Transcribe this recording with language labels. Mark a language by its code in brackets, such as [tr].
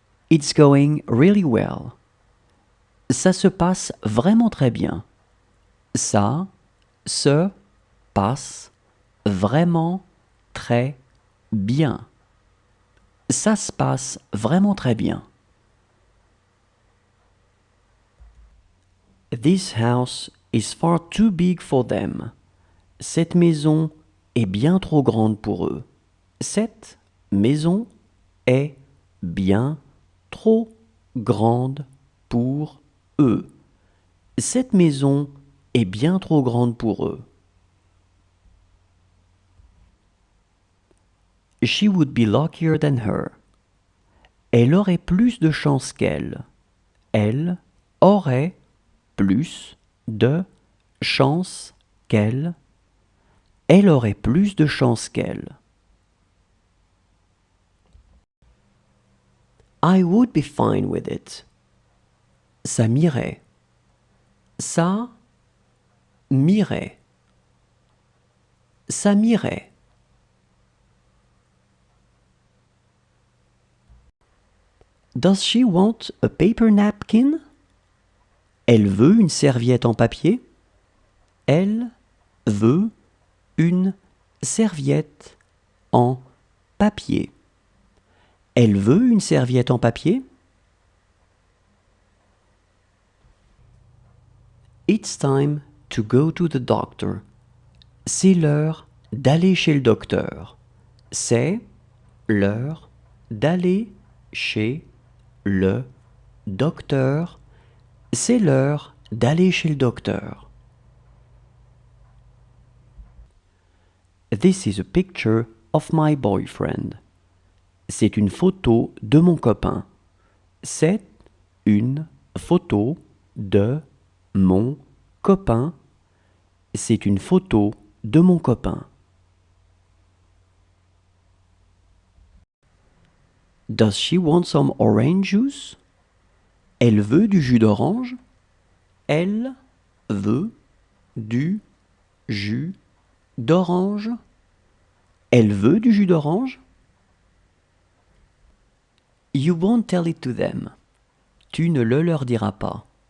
[en] It's going really well. [fr] Ça se passe vraiment très bien. Ça se passe vraiment très bien. Ça se passe vraiment très bien. [en] This house is far too big for them. [fr] Cette maison est bien trop grande pour eux. Cette maison est bien trop grande pour eux. Cette maison est bien trop grande pour eux. [en] She would be luckier than her. [fr] Elle aurait plus de chance qu'elle. Elle aurait plus de chance qu'elle. Elle aurait plus de chance qu'elle. [en] I would be fine with it. [fr] Ça m'irait. Ça m'irait. Ça m'irait. [en] Does she want a paper napkin? [fr] Elle veut une serviette en papier. Elle veut une serviette en papier. Elle veut une serviette en papier. [en] It's time to go to the doctor. [fr] C'est l'heure d'aller chez le docteur. C'est l'heure d'aller chez le docteur. C'est l'heure d'aller chez le docteur. [en] This is a picture of my boyfriend. [fr] C'est une photo de mon copain. C'est une photo de mon copain. C'est une photo de mon copain. [en] Does she want some orange juice? [fr] Elle veut du jus d'orange. Elle veut du jus d'orange. Elle veut du jus d'orange. [en] You won't tell it to them. [fr] Tu ne le leur diras pas.